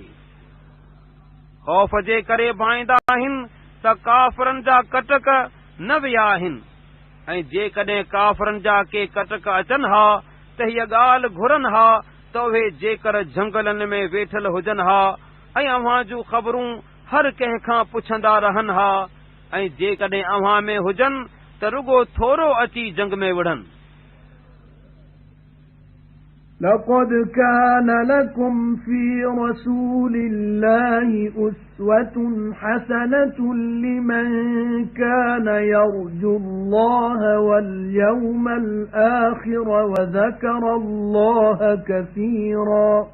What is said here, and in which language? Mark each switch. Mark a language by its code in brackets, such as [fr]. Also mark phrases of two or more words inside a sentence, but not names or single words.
[sd] ख़ौफ़ जे करे भाईंदा आहिनि त काफ़रनि जा कटक न विया आहिनि, ऐं जेकॾहिं काफ़रनि जा के कटक अचनि हा त हीअ ॻाल्हि घुरनि हा त उहे जेकर झंगलनि में वेठल हुजनि हा ऐं अव्हां जूं ख़बरूं हर कंहिं खां पुछंदा रहनि हा, ऐं जेकॾहिं अव्हां में हुजनि त रुगो थोरो अची जंग में विढ़नि। [ar] لقد كان لكم في رسول الله أسوة حسنة لمن كان يرجو الله واليوم الآخر وذكر الله كثيرا